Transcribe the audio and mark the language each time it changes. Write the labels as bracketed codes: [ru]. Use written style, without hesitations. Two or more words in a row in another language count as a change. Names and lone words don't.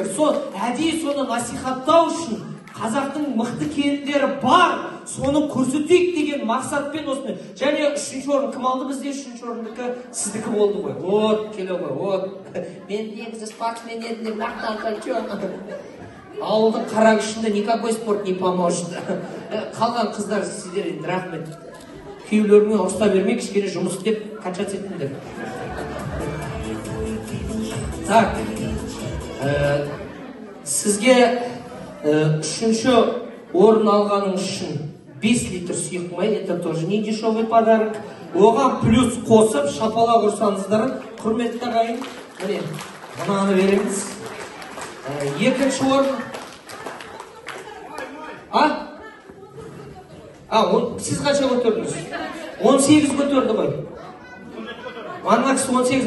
[kk] Сол әдейі соны насихаттау үшін қазақтың мықты келіндері бар, соны көрсетейік деген мақсатпен осыны. Және үшінші орын кім алды бізде? Үшінші орындікі сіздікі болды ғой. Вот, келе ғой, вот. Мен негізі спортсмен едім деп мақтанған. [ru] Ауылдың Қарағашында никакой спорт не поможет. [kk] Қалған қыздар сіздер енді рахмет. Күйеулеріңе ұрыста бермей, кішкене жұмыс істеп качать етіңдер. Так, сізге үшінші орын алғаның үшін 5 литр сұйық май, [ru] это тоже не дешевый подарок. [kk] Оған плюс қосып шапалақ ұрсаңыздар, құрметті ағайын. Міне, мынаны береміз. Екінші орын. Сіз қанша көтердіңіз? 18 көтерді ғой. Ана кісі 18.